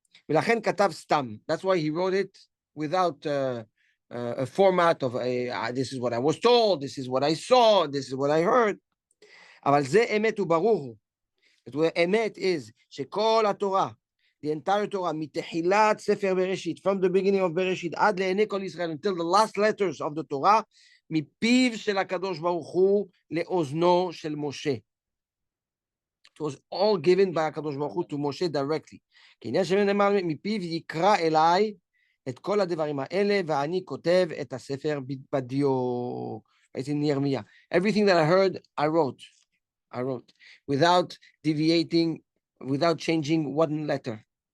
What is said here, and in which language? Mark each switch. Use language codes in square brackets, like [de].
[he] ולכן כתב סתם. [en] That's why he wrote it without a format of this is what I was told, this is what I saw, this is what I heard. [he] אבל זה אמת וברור. אמת is שכל התורה, [en] the entire Torah, [he] מתחילת ספר בראשית, [en] from the beginning of [he] בראשית, עד לעיני כל ישראל, [en] until the last letters of the Torah, [he] מפיו של הקדוש ברוך הוא לאוזנו של משה. [en] It was all given by הקדוש ברוך הוא to Moshe directly. [he] כי עניין שנאמר מפיו יקרא אליי את כל הדברים האלה, ואני כותב את הספר בדיו. [en] It's in ירמיה. Everything that I heard, I wrote, without deviating, without changing one letter.